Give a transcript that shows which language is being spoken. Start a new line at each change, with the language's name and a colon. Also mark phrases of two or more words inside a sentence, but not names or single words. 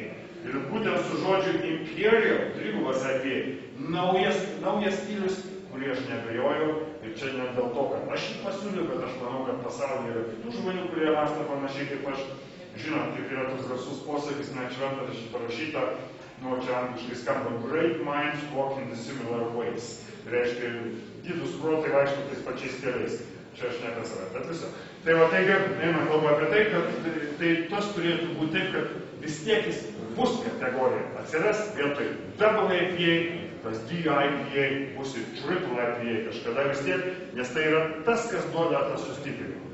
Lithuanian: Ir būtent su žodžiu Imperial, trigubas IPA, naujas stilius, kurį aš nebejojau. Ir čia ne dėl to, kad aš jį pasiūliau, bet aš manau, kad pasaulyje yra kitų žmonių, kurie mąsto panašiai kaip aš. Žinot, kaip yra toks garsus posakis, net šventaškai parašyta, čia angliškai skamba
English: Great minds walk in the similar ways.
Lithuanian: Reiškia, didūs protai vaikšto tais pačiais keliais. Čia aš ne apie save, bet visą. Tai va, taigi, eina kalba apie tai, kad tai tas turėtų būti taip, kad vis tiek jis bus kategorija. Atsiras vietoj
English: double IPA,
Lithuanian: tas DIPA, bus ir
English: triple IPA
Lithuanian: kažkada vis tiek, nes tai yra tas, kas duoda tą sustiprinimą.